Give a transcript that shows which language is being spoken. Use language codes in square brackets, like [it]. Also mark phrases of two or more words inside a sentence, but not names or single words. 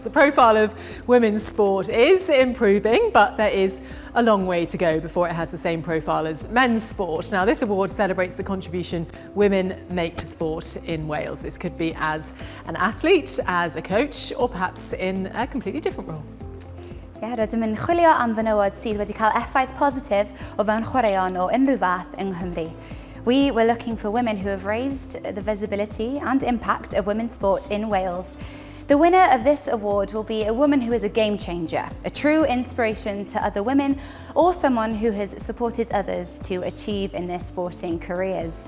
[en] The profile of women's sport is improving, but there is a long way to go before it has the same profile as men's sport. Now, this award celebrates the contribution women make to sport in Wales. This could be as an athlete, as a coach, or perhaps in a completely different role. [cy] Rydym yn chwilio am fenywod sydd wedi cael effaith positif o fewn chwaraeon o unrhyw fath yng Nghymru. [en] We were looking for women who have raised the visibility and impact of women's sport in Wales. The winner of this award will be a woman who is a game changer, a true inspiration to other women, or someone who has supported others to achieve in their sporting careers.